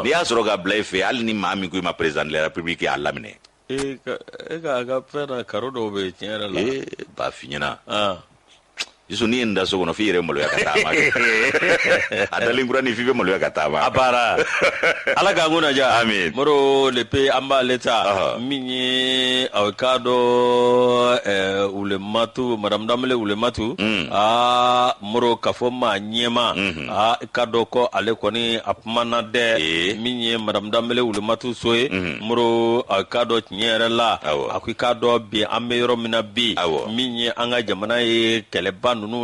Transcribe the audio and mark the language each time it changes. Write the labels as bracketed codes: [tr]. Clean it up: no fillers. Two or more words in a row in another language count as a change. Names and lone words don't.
[bm] n'i y'a sɔrɔ ka bila I fɛ hali ni maa min ko I ma [fr] président de la république [bm] y'a laminɛ. E ka fɛn na karo dɔw bɛ tiɲɛ yɛrɛ la. B'a f'i ɲɛna. Isu n'i ye nin da so kɔnɔ f'i yɛrɛ maloya ka taama a dalen kura ni f'i bɛ maloya ka taama. A baara Ala k'an kun naja. Amin. Moro lepe an b'ale ta min ye aw k'a dɔn Wulematu madame Danbele Wulematu Moro k'a fɔ maa ɲɛma i k'a dɔn ko ale kɔni a kumana dɛ min ye madame Danbele Wulematu so ye Moro aw k'a dɔn tiɲɛ yɛrɛ la a ko i k'a dɔn bi an bɛ yɔrɔ min na bi min ye an ka jamana ye kɛlɛba ninnu